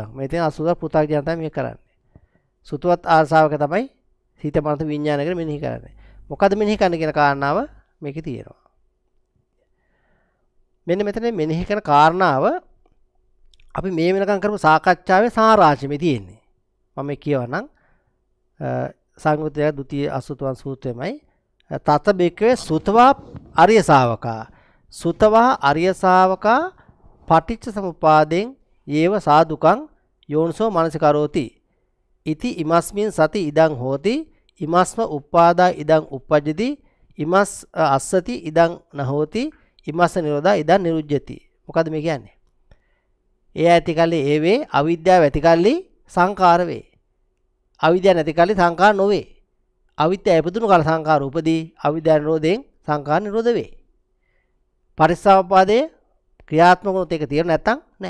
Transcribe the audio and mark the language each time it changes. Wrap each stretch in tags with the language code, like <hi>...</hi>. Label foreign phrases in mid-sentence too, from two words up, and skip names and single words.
<si>මේ තියෙන අසුර පෘථග්ජන තමයි මේ කරන්නේ. සුතවත් ආර්සාවක තමයි හිත මනස විඥාන කරගෙන මෙනෙහි කරන්නේ. මොකද මෙනෙහි කරන්න කියන කාරණාව මේකේ තියෙනවා. මෙන්න මෙතන මෙනෙහි කරන කාරණාව අපි මේ වෙනකන් කරපු සාකච්ඡාවේ සාරාංශෙ තියෙන්නේ. මම කියවනම් සංයුත්තය ဒုတိ ය අසුතවන් සූත්‍රයමයි</si> <pi>තත බික්කවේ සුතවා අරිය ශාවකා සුතවා අරිය ශාවකා පටිච්ච සමුපාදෙන් යේව සාදුකං යෝනිසෝ මනසිකරෝති ඉති ඉමස්මින් සති ඉදං හෝති ඉමස්ම උප්පාදා ඉදං uppajjati ඉමස් අස්සති ඉදං නහෝති ඉමස්ස නිරෝධා ඉදං නිරුජ්ජති.</pi> <si>මොකද මේ කියන්නේ? ඒ ඇති කල්ලි ඒ වේ අවිද්‍යාව ඇති කල්ලි සංකාර වේ. අවිද්‍යාව නැති කල්ලි සංකාර නොවේ. අවිද්‍යාව ඉපදුණු කල සංකාර උපදී. අවිද්‍යාව නිරෝධයෙන් සංකාර නිරෝධ වේ. පරිසම්පාදයේ ක්‍රියාත්මක වුණොත් ඒක තියෙන නැත්තම් නැහැ.</si>